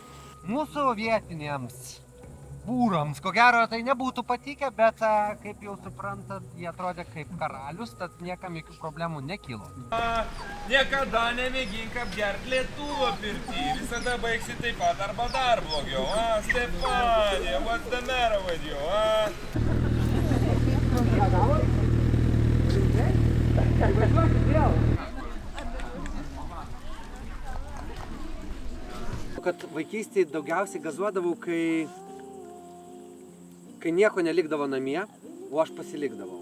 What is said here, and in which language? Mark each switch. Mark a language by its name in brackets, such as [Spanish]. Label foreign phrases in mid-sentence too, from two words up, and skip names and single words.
[Lithuanian] Mūsų vietiniams būrams, ko gero, tai nebūtų patikę, bet kaip jau suprantat, jie atrodė kaip karalius, tad niekam jokių problemų nekilo. Niekada nemėgink apgerti lietuvio pirtį, visada baigsi taip pat arba dar blogiau. Stefanija, [English] what's the matter with you? [Lithuanian] Kad vaikystėje daugiausiai gazuodavau, kai nieko nelikdavo namie, o aš pasilikdavau.